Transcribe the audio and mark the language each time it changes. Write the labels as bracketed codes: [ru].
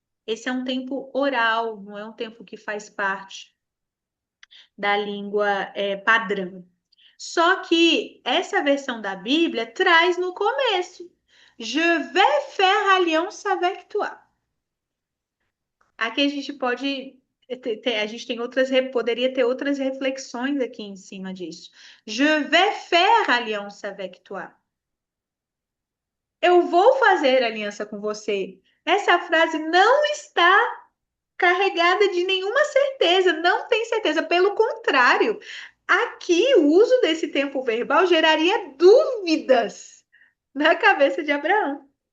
[pt] Esse é um tempo oral, não é um tempo que faz parte da língua padrão. Só que essa versão da Bíblia traz no começo: [fr] Je vais faire alliance avec toi. [pt] Aqui a gente pode a gente tem poderia ter outras reflexões aqui em cima disso. [fr] Je vais faire alliance avec toi. [pt] Eu vou fazer aliança com você. Essa frase não está carregada de nenhuma certeza, não tem certeza. Pelo contrário, aqui o uso desse tempo verbal geraria dúvidas na cabeça de Abraão.